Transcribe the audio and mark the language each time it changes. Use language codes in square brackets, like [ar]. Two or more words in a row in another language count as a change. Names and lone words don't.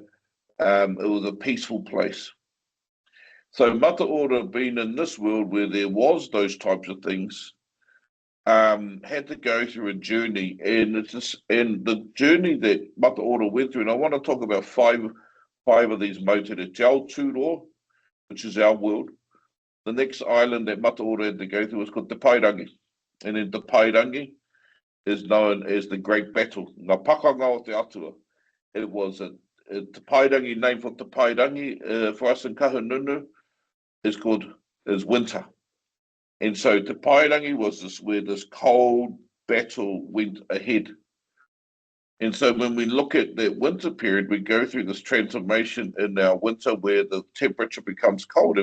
[en] It was a peaceful place. So Mātauranga, being in this world where there was those types of things, had to go through a journey, and the journey that Mātauranga went through, and I want to talk about five of these moutere. Te Aotearoa, which is our world. The next island that Mātauranga had to go through was called Te Pairangi, and in Te Pairangi is known as the Great Battle, [mi] Nga Pakanga o te atua. [en] It was a Te Pairangi, name for Te Pairangi, for us in Kahungunu, is winter. And so Te Pairangi was where this cold battle went ahead. And so when we look at that winter period, we go through this transformation in our winter where the temperature becomes cold.